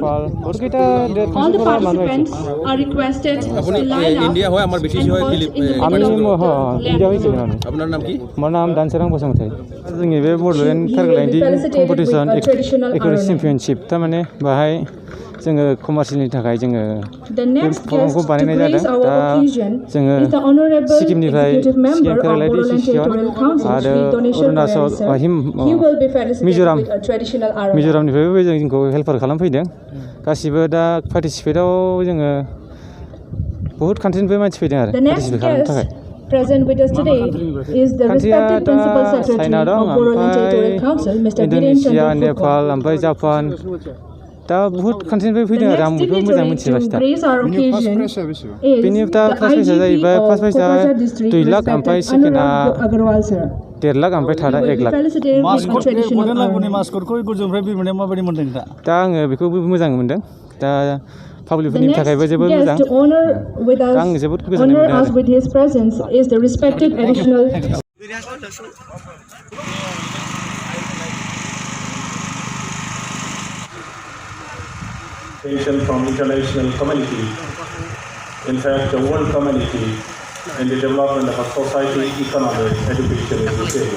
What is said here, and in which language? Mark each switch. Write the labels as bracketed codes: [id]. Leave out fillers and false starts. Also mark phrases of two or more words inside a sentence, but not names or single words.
[en] All the participants are requested to line up and halt in the middle of the landing zone. [bn] আপনার নাম কি? আমার নাম দানসোরাं बसुमतारी। [brx] जोंनि बे बड'लेण्ड पेराग्लाइडिं कम्पिटिशन एक्युरेसि चेम्पियनशिप थारमाने बाहाय जोङो कमार्शियलनि थाखाय जोङो प्रग्रामखौ बानायनाय जादों। दा जोङो सिक्किमनिफ्राय सिक्किम पेराग्लाइडिं एसोसिएशन आरो अरुणाचल मिज'रामनिफ्रायबो जोंखौ हेल्पार खालामफैदों। गासिबो दा पार्टिसिपेटआव जोङो बहुत कान्ट्रिनिफ्राय मानसि फैदों आरो पार्टिसिपेट खालामनो थाखाय। [en] Present with us today is the respected Principal Secretary of Boroland Territorial Council, Mr. [brx] BTCn, नेपाल, ओमफ्राय जापान दा बहुत कान्ट्रिनिफ्राय फैदों आरो आं बेखौ मोजां मिथिबाय दा। बेनि दा [en] first prize [brx] जाहैबाय [en] first prize [brx] 2 लाख ओमफ्राय सेकेन्डआ 1.5 लाख ओमफ्राय थार्डआ 1 लाख। दा आङो बेखौ मोजां मोनदों। दा पाब्लिकफोरनि थाखायबो जोबोद मोजां। आं जोबोद गोजोननाय मोनदों आरो। [en] with his presence is the respected additional from international community, in fact the world community, in the development of a society, economy, education in this area.